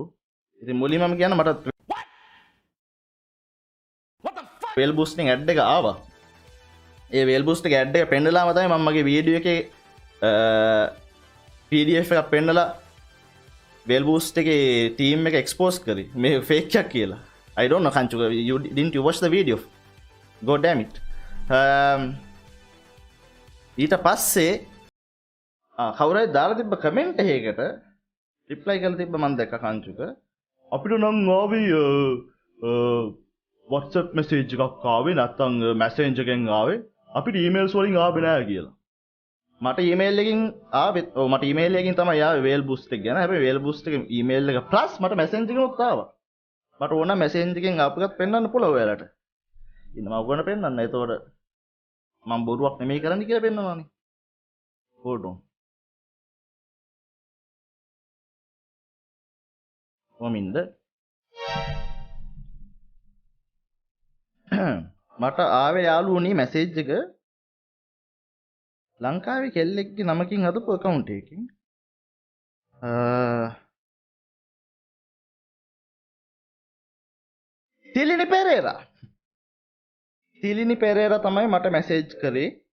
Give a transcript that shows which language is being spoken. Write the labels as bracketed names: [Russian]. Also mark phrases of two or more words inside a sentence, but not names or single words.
[Sinhala] ඉතින් මුලින්ම මම කියන්න මට වේල් බූස්ටිං ඇඩ් එක ආවා. ඒ වේල් බූස්ට් එක ඇඩ් එක පෙන්නලාම තමයි මම මගේ වීඩියෝ එකේ PDF එකක් පෙන්නලා වේල් බූස්ට් එකේ ටීම් එක එක්ස්පෝස් කරේ. මේ ෆේක් එකක් කියලා. [English] I don't know Kanchu, you didn't you watch the video? God damn it. [Sinhala] ඊට පස්සේ කවුරු හරි දාලා තිබ්බ කමෙන්ට් එකකට රිප්ලයි කරලා තිබ්බ මම දැක්ක කංචුක. අපිට නම් ආවේ WhatsApp message එකක් ආවේ නැත්නම් Messenger එකෙන් ආවේ. අපිට emails වලින් ආවේ නෑ කියලා. මට email එකකින් ආවෙත් මට email එකකින් තමයි ආවේ වේල් බූස්ට් එක ගැන. හැබැයි වේල් බූස්ට් එකේ email එක plus මට Messenger එකෙනුත් ආවා. මට ඕන Messenger එකෙන් ආපු එකක් පෙන්වන්න පුළුවන් ඔයාලට. ඉන්න මම ඔයගොල්ලන්ට පෙන්වන්න. එතකොට මම බොරුවක් නෙමෙයි කරන්නේ කියලා පෙන්වනවානේ. [English] hold on. [Sinhala] මොමින්ද මට ආවේ යාළුවනේ මැසේජ් එක ලංකාවේ කෙල්ලෙක්ගේ නමකින් හදපු account එකකින් තිලිනි පෙරේරා තමයි මට මැසේජ් කරේ.